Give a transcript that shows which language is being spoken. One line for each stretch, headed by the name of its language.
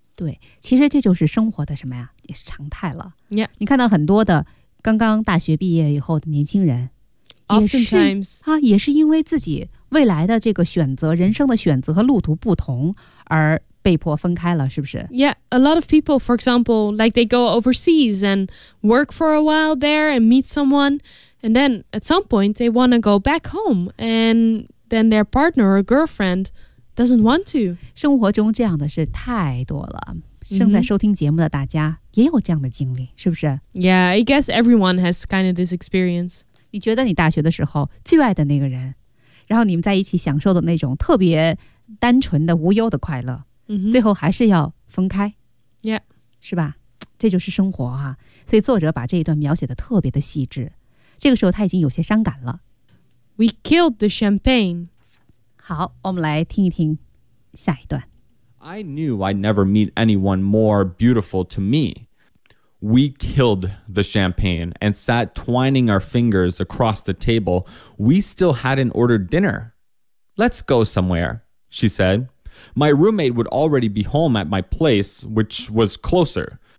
Chinese: 对，其实这就是生活的什么呀？也是常态了。
English: Yeah.
Chinese: 你看到很多的刚刚大学毕业以后的年轻人，
English: Oftentimes.
Chinese: 也是因为自己未来的这个选择，人生的选择和路途不同而被迫分开了，是不是？
English: Yeah, a lot of people, for example, like they go overseas and work for a while there and meet someone. And then at some point, they want to go back home. And then their partner or girlfriend doesn't want to.
Chinese: 生活中这样的事太多了。正在收听节目的大家也有这样的经历，是不是？
English: Yeah, I guess everyone has kind of this experience.
Chinese: 你觉得你大学的时候最爱的那个人，然后你们在一起享受的那种特别单纯的无忧的快乐。最后还是要分开、
English: yeah.
Chinese: 是吧，这就是生活啊。所以作者把这一段描写的特别的细致，这个时候他已经有些伤感了。
English: We killed the champagne.
Chinese: 好，我们来听一听下一段。
English: I knew I'd never meet anyone more beautiful to me. We killed the champagne and sat twining our fingers across the table. We still hadn't ordered dinner. Let's go somewhere, she saidMy roommate would already be home at my place, which was closer.